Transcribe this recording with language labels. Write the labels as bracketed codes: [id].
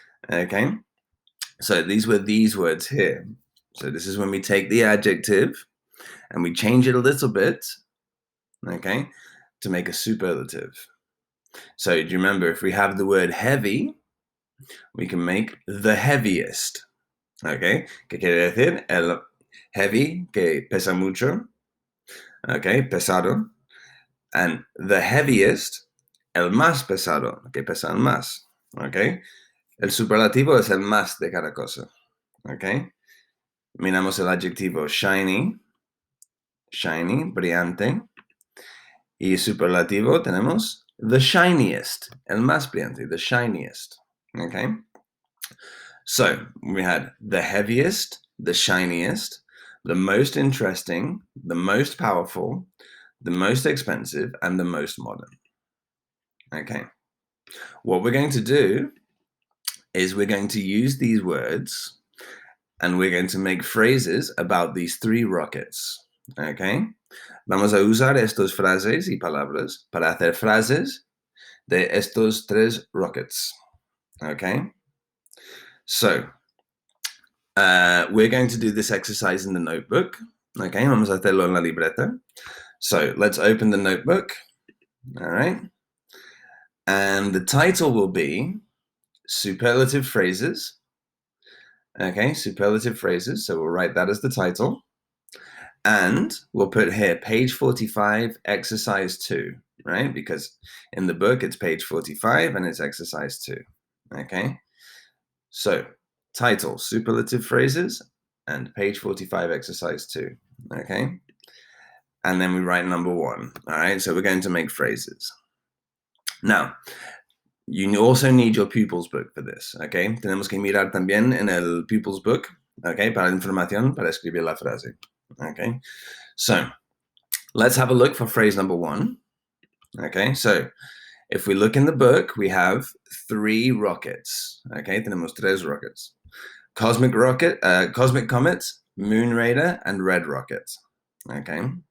[en] Okay, so these were these words here. So this is when we take the adjective and we change it a little bit, okay, to make a superlative. So do you remember if we have the word heavy, we can make the heaviest, okay? [es] ¿Qué quiere decir? El heavy, que pesa mucho, okay, pesado. [en] And the heaviest, [es] el más pesado, que pesa el más, okay? El superlativo es el más de cada cosa, okay? Miramos el adjetivo shiny, shiny, brillante. Y superlativo tenemos [en] the shiniest, [es] el más brillante, the shiniest. Okay? [en] So we had the heaviest, the shiniest, the most interesting, the most powerful, the most expensive, and the most modern. Okay. What we're going to do is we're going to use these words and we're going to make phrases about these three rockets. Okay? [es] Vamos a usar estas frases y palabras para hacer frases de estos tres rockets. Okay? [en] So, we're going to do this exercise in the notebook. [es] Okay, vamos a hacerlo en la libreta. [en] So, let's open the notebook. All right. And the title will be Superlative Phrases. Okay, superlative phrases. So, we'll write that as the title. And we'll put here page 45, exercise 2, right? Because in the book it's page 45 and it's exercise 2. Okay. So, title, superlative phrases, and page 45, exercise 2. Okay. And then we write number 1. All right. So, we're going to make phrases. Now, you also need your pupils book for this. Okay. [es] Tenemos que mirar también en el pupils book. Okay. Para la información, para escribir la frase. Okay. [en] So, let's have a look for phrase number 1. Okay. So, if we look in the book, we have 3 rockets. [es] Okay. Tenemos 3 rockets. Cosmic rocket, cosmic comet, moon raider, and red rocket. Okay.